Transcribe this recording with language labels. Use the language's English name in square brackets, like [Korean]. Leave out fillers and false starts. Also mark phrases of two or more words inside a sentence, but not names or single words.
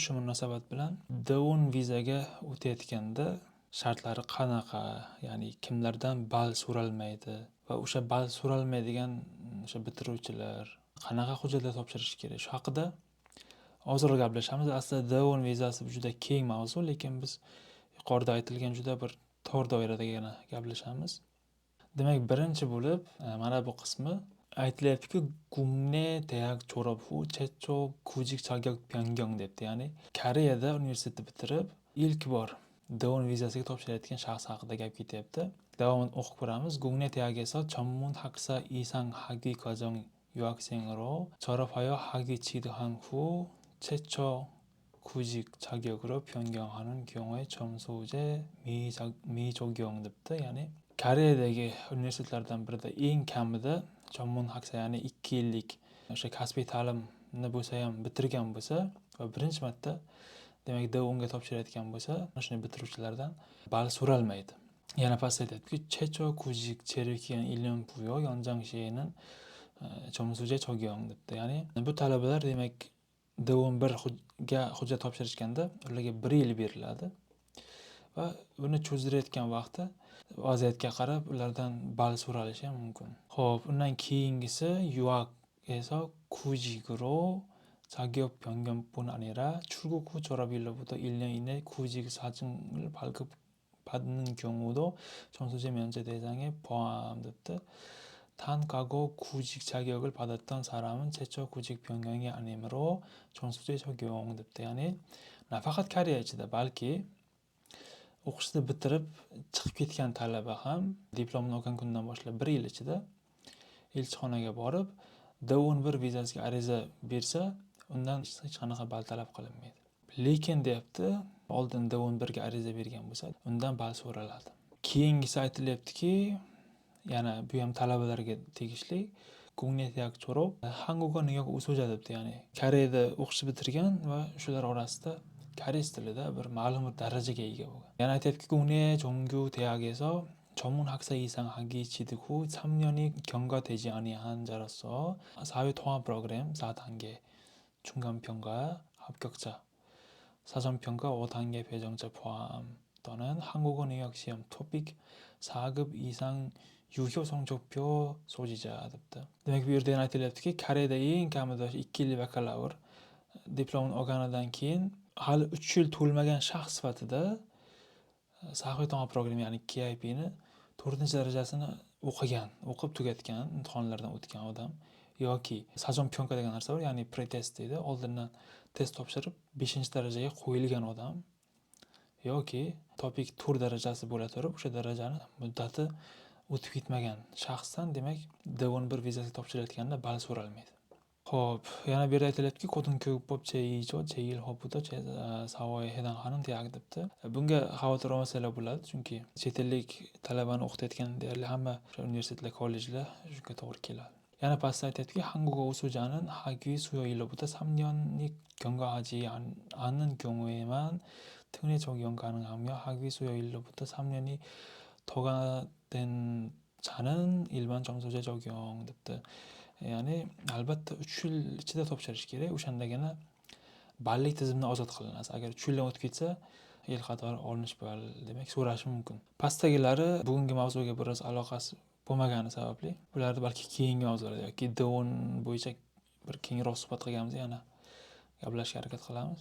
[Uzbek] Shu munosabat bilan D1 vizaga o'tayotganda shartlari qanaqa, ya'ni kimlardan ball so'ralmaydi va o'sha ball so'ralmaydigan o'sha bitiruvchilar qanaqa hujjatlar topshirishi kerak, shu haqida ozroq gaplashamiz. Aslida D1 vizasi juda keng mavzu, lekin biz yuqorida aytilgan juda bir tor doiradagina gaplashamiz. Demak, birinchi bo'lib, mana bu qismi aytilyaptiki, [Korean] Gungne 대학 졸업 후 최초 구직 자격 변경 [Uzbek] debdi. Ya'ni Koreyada universitetni bitirib, ilk bor D1 vizasiga topshirayotgan shaxs haqida gap ketyapti. Davom o'qib ko'ramiz. [Korean] Gungne 대학에서 전문 학사 이상 학위 과정 유학생으로 졸업하여 학위 취득한 후 최초 구직 자격으로 변경하는 경우에 점수제 미적용 debdi. [Uzbek] Ya'ni Koreyadagi universitetlardan birida eng kamida [Korean] 전문 학사, [Uzbek] ya'ni 2 yillik o'sha kasbiy ta'limni bo'lsa ham bitirgan bo'lsa va birinchi marta demak D1 ga topshirayotgan bo'lsa, shuni bitiruvchilardan ball so'ralmaydi. Yana pastda aytyaptiki, [Korean] 최초 구직 체류 기간 1년 부여 연장 시에는 점수제 적용 debdi. [Uzbek] Ya'ni bu talabalar demak D1 ga hujjat topshirishganda ularga 1 yil beriladi va buni cho'zdirayotgan vaqtda vaziyatga qarab ulardan ball so'ralishi ham mumkin. Xo'p, undan keyingisi [Korean] 유학에서 구직으로 자격 변경뿐 아니라 출국 후 졸업일로부터 1년 이내 구직 사증을 발급받는 경우도 점수제 면제 대상에 포함됐다. 단 과거 구직 자격을 받았던 사람은 최초 구직 변경이 아니므로 점수제 적용됐다. [Uzbek] Ya'ni nafaqat Koreya ichida, balki o'qishni bitirib chiqib ketgan talaba ham diplomni olgan kundan boshlab 1 yil ichida elchixonaga borib D1 vizasiga ariza bersa, undan hech qanaqa ball talab qilinmaydi. Lekin deyapti, oldin D1 ga ariza bergan bo'lsa, undan ball so'raladi. Keyingisi aytilyaptiki, yana bu ham talabalarga tegishli. [Korean] Gungne 대학 졸업 한국어 능력 우수자 debdi. [Uzbek] Ya'ni Koreyada o'qishni bitirgan va shular orasida koreys tilida bir ma'lum bir darajaga ega bo'lgan. Yana aytyaptiki, [Korean] Gungne 정규 대학에서 전문 학사 이상 학위 취득 후 3년이 경과되지 아니한 자로서 사회 통합 프로그램 4단계 중간 평가 합격자, 사전 평가 5단계 배정자 포함 또는 한국어 능력 시험 토픽 4급 이상 유효 성적표 소지자 debdi. [Uzbek] Demak, bu yerda aytilyaptiki, Koreyada eng kamida 2 yil bakalavr diplomni olganidan keyin hali 3 yil to'lmagan shaxs sifatida Saxiy ta'lim programmi, ya'ni KIP ni 4-darajasini o'qib tugatgan, imtihonlardan o'tgan odam yoki [Korean] 사전 평가 [Uzbek] degan narsa bor, ya'ni pretest deydi, oldindan test topshirib 5-darajaga qo'yilgan odam yoki topik tur darajasi bo'la turib o'sha darajani muddati o'tib ketmagan shaxsdan demak D1 vizasi topshirayotganda ball so'ralmaydi. Xo'p, yana bu yerda aytilyaptiki, [Korean] 고등교육법 제2조 제1호부터 제4호에 해당하는 대학 debdi. [Uzbek] Bunga xavotir olmasanglar bo'ladi, chunki chet ellik talabani o'qitayotgan deyarli hamma universitetlar, kollejlar shunga to'g'ri keladi. Yana pastda aytyaptiki, [Korean] 한국어 우수자는 학위 수요 일로부터 3년이 경과하지 않는 경우에만 특례 적용 가능하며 학위 수요 일로부터 3년이 더가 된 자는 일반 점수제 적용 debdi. [Uzbek] Ya'ni albatta 3 yil ichida topshirish kerak, o'shandagina ballik tizimdan ozod qilinasiz. Agar 3 yildan o'tib ketsa, yil qatori olinish ball demak so'rashi mumkin. Pastdagilari bugungi mavzuga biroz aloqasi bo'lmagani sababli bularni balki keyingi mavzularda yoki D1 bo'yicha bir kengroq suhbat qilganimizda yana gaplashishga harakat qilamiz.